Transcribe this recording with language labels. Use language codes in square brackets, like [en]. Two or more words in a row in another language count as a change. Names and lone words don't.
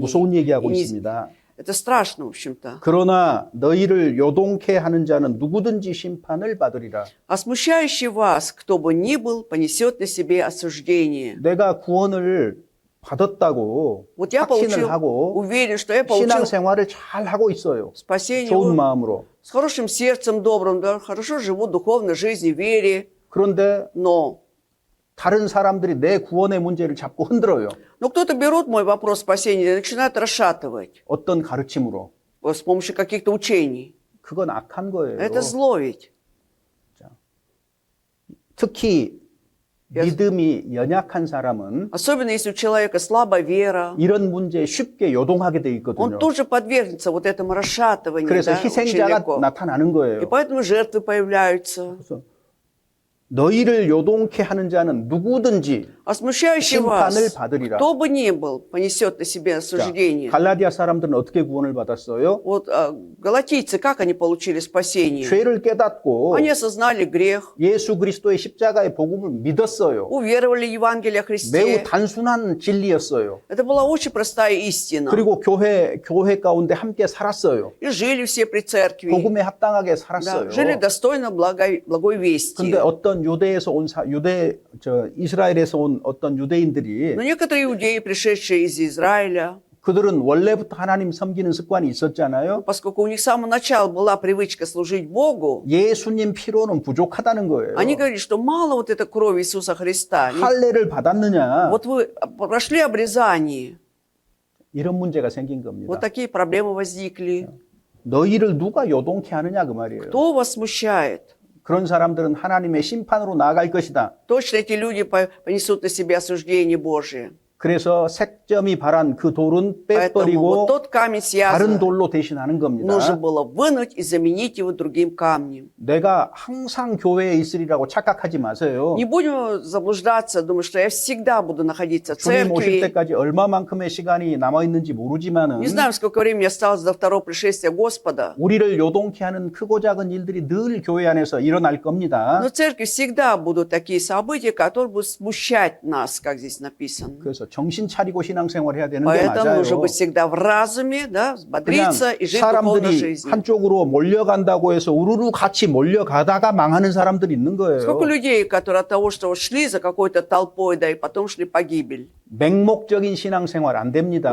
[ko] 무서운 얘기하고 [ru] И не- [ko] 있습니다. [ru] Это страшно, в общем-то. [ko] 그러나 너희를 요동케 하는 자는 누구든지 심판을 받으리라. [ru] А смущающий вас, кто бы ни был, понесет на себе осуждение. [ko] 내가 구원을 받았다고 [ru] Вот я получил, [ko] 확신을 하고 [ru] уверен, что я получил [ko] 신앙생활을 잘 하고 있어요. [ru] спасение [ko] 좋은 마음으로. [ru] с хорошим сердцем добрым, да, хорошо живу духовной жизнью, вере, [ko] 그런데 [ru] но [ko] 다른 사람들이 내 구원의 문제를 자꾸 흔들어요. [ru] Но кто-то берут мой вопрос спасения и начинают расшатывать [ko] 어떤 가르침으로. [ru] с помощью каких-то учений. [ko] 그건 악한 거예요. [ru] Это зло ведь. [ko] 특히 믿음이 연약한 사람은 [ru] Особенно если у человека слабая вера, [ko] 이런 문제에 쉽게 요동하게 돼 [ru] он [ko] 있거든요. [ru] тоже подвергнется вот этому расшатыванию. [ko] 그래서 [ru] Да, очень [ko] 희생자가 [ru] легко. [ko] 나타나는 [ru] И [ko] 거예요. [ru] поэтому жертвы появляются. [ko] 그래서 너희를 요동케 하는 자는 누구든지 [ru] А смущающий вас, [ko] 심판을 받으리라. [ru] кто бы ни был, понесет на себе [ko] 자, [ru] осуждение. [ko] 갈라디아 사람들은 어떻게 구원을 받았어요? [ru] Вот галатийцы, как они получили спасение? [ko] 죄를 깨닫고 [ru] Они осознали грех, [ko] 예수 그리스도의 십자가의 복음을 믿었어요. [ru] уверовали в Евангелие о [ko] 매우 [ru] Христе. [ko] 단순한 진리였어요. [ru] Это была очень простая истина. [ko] 그리고 교회 가운데 함께 살았어요. [ru] И жили все при церкви. [ko] 복음에 합당하게 [ru] Да, [ko] 살았어요. [ru] жили достойно благой вести. [ko] 근데 어떤 유대에서 온 이스라엘에서 온 어떤 유대인들이 [ru] Но некоторые иудеи, пришедшие из Израиля, [ko] 그들은 원래부터 하나님 섬기는 습관이 있었잖아요. [ru] поскольку у них с самого начала была привычка служить Богу, [ko] 예수님 피로는 부족하다는 거예요. [ru] они говорили, что мало вот этой крови Иисуса Христа. [ko] 할례를 받았느냐? [ru] Вот вы прошли обрезание, [ko] 이런 문제가 생긴 겁니다. [ru] вот такие проблемы возникли. [ko] 너희를 누가 요동케 하느냐 그 말이에요. [ru] Кто вас смущает? [ko] 그런 사람들은 하나님의 심판으로 나아갈 것이다. [ru] Точно эти люди понесут на себе осуждение Божие. [ko] 그래서 색점이 바란 그 돌은 [ru] Поэтому [ko] 빼버리고 [ru] вот тот камень с [ko] 다른 [ru] язва [ko] 돌로 대신하는 겁니다. [ru] нужно было вынуть и заменить его другим камнем. [ko] 내가 항상 교회에 있으리라고 착각하지 마세요. [ru] Не будем заблуждаться, думать, что я всегда буду находиться в [ko] 주님 오실 [ru] церкви. [ko] 때까지 얼마만큼의 시간이 남아 있는지 모르지만은 [ru] Не знаю, сколько времени осталось до второго пришествия Господа. [ko] 우리를 요동케 하는 크고 작은 일들이 늘 교회 안에서 일어날 겁니다. [ru] Но в церкви всегда будут такие события, которые будут смущать нас, как здесь написано. [ko] 그래서 정신 차리고 신앙생활 해야 되는 게 [ru] Поэтому нужно [ko] 맞아요. [ru] быть всегда в разуме, да, [ko] 그냥 [ru] бодриться и жить духовной [ko] 사람들이 [ru] жизнью. [ko] 한쪽으로 몰려간다고 해서 우르르 같이 몰려가다가 망하는 사람들이 있는 거예요. [ru] Сколько людей, которые от того, что шли за какой-то толпой, да, и потом шли погибель. [ko] 맹목적인 신앙생활 안 됩니다.